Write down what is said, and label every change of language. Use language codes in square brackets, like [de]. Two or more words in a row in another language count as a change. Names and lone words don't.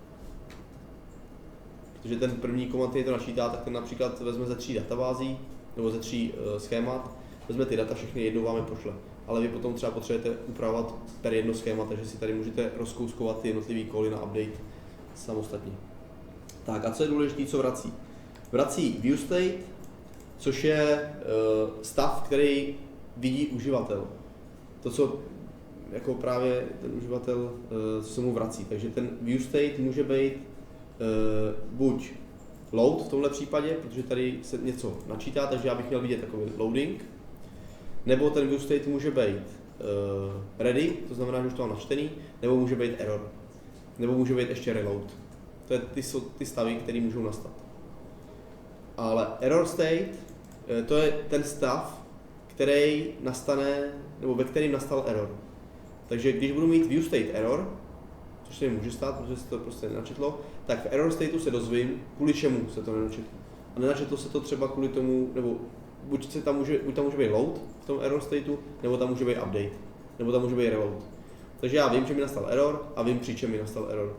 [cs] Protože ten první komand, který to načítá, tak ten například vezme ze 3 databází, nebo ze 3 schémat, vezme ty data, všechny jednou vám je pošle. Ale vy potom třeba potřebujete upravovat per jedno schéma, takže si tady můžete rozkouskovat ty jednotlivé cally na update samostatně. Tak a co je důležité, co vrací? Vrací [en] view state, [cs] což je stav, který vidí uživatel. To, co jako právě ten uživatel se mu vrací. Takže ten [en] view state [cs] může být buď load v tomhle případě, protože tady se něco načítá, takže já bych měl vidět takový loading, nebo ten [en] view state [cs] může být ready, to znamená, že už to mám načtený, nebo může být error, nebo může být ještě reload. To jsou ty stavy, které můžou nastat. Ale [en] error state, [cs] to je ten stav, který nastane, nebo ve kterým nastal error. Takže když budu mít [en] view state error, [cs] což se mi může stát, protože se to prostě nenačetlo, tak v [en] error stateu [cs] se dozvím, kvůli čemu se to nenačetlo. A nenačetlo se to třeba kvůli tomu, nebo buď tam může být load v tom [en] error stateu, [cs] nebo tam může být update, nebo tam může být reload. Takže já vím, že mi nastal error a vím, při čem mi nastal error.